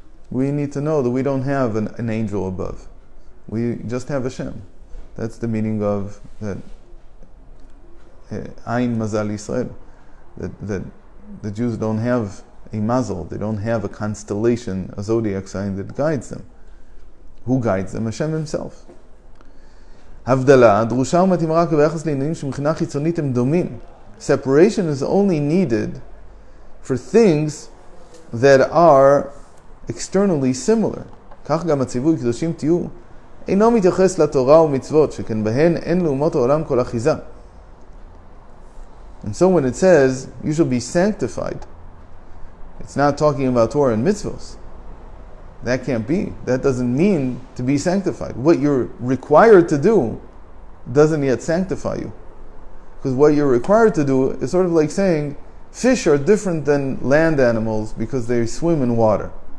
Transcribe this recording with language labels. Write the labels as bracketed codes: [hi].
[en] We need to know that we don't have an angel above. We just have Hashem. That's the meaning of that Ein Mazal Yisrael. That the Jews don't have a mazal. They don't have a constellation, a zodiac sign that guides them. Who guides them? Hashem Himself. [he] הבדלה, דרושה ומתאימה רק ביחס לעניינים שמבחינה חיצונית הם דומים. [en] Separation is only needed for things that are externally similar. [he] כך גם הציווי קדושים תהיו אינו מתייחס לתורה ומצוות, שכן בהן אין לאומות העולם כל אחיזה. [en] And so when it says, you shall be sanctified, it's not talking about Torah and mitzvos. That can't be. That doesn't mean to be sanctified. What you're required to do doesn't yet sanctify you. Because what you're required to do is sort of like saying, fish are different than land animals because they swim in water.